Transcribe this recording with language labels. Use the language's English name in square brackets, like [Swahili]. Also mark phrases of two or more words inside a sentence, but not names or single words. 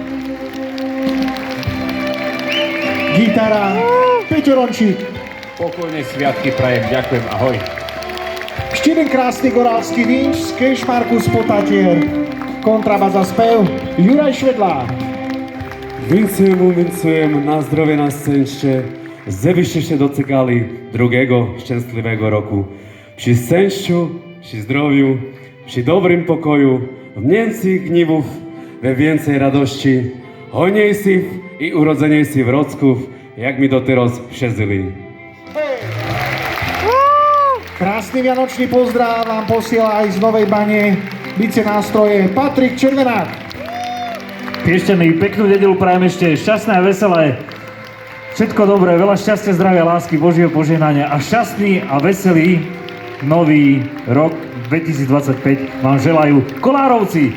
[Slovak] Gitara Peťo Rončík. Pokojné sviatky prajem, ďakujem, ahoj. Ešte jeden krásny gorálsky vinč z Kešmarku z Potatier. Kontrabas a spev Juraj Švedlár. [Polish] Vincujem na zdrowie na szczęście, żebyście się doczekali drugiego szczęśliwego roku. Przy szczęściu, przy zdrowiu, przy dobrym pokoju, w mniejszych gniewów, we więcej radości, hojniejszych i urodzeniejszych wrocków, jak mi doteraz przeżyli. [Slovak] Krásny vianočný pozdrav vám posiela aj z Novej Bane bicie nástroje Patrik Červenák. Piešťany, peknú nedelu prajem ešte, šťastné a veselé. Všetko dobré, veľa šťastia, zdravia, lásky, Božieho požehnania a šťastný a veselý nový rok 2025 vám želajú Kolárovci.